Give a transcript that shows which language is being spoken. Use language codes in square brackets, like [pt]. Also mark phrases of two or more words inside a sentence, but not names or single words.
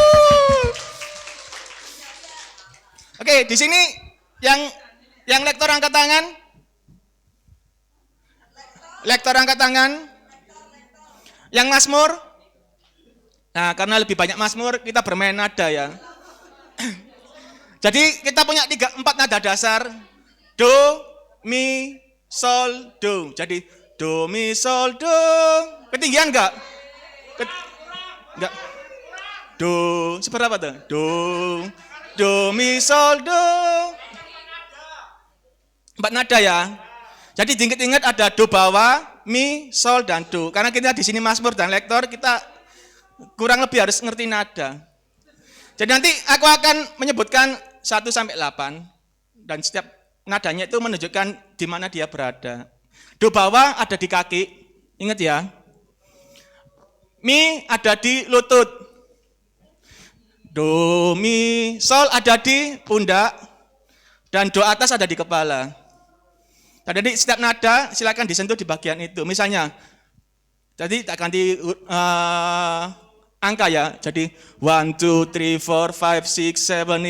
[id] Oke, di sini yang lektor angkat tangan. Lektor angkat tangan. Yang Mazmur. Nah, karena lebih banyak Mazmur, kita bermain nada ya. Jadi kita punya 4 nada dasar. Do, mi, sol, do. Jadi do, mi, sol, do. Ketinggian enggak? Enggak. Do, seberapa tuh? Do, mi, sol, do. 4 nada ya. Jadi diingat-ingat ada do bawah, mi, sol, dan do. Karena kita di sini Mazmur dan lektor, kita kurang lebih harus ngerti nada. Jadi nanti aku akan menyebutkan 1 sampai 8 dan setiap nadanya itu menunjukkan di mana dia berada. Do bawah ada di kaki, ingat ya. Mi ada di lutut. Do, mi, sol ada di pundak dan do atas ada di kepala. Jadi setiap nada silakan disentuh di bagian itu. Misalnya, jadi tak ganti angka ya. Jadi 1, 2, 3, 4, 5, 6, 7, 8.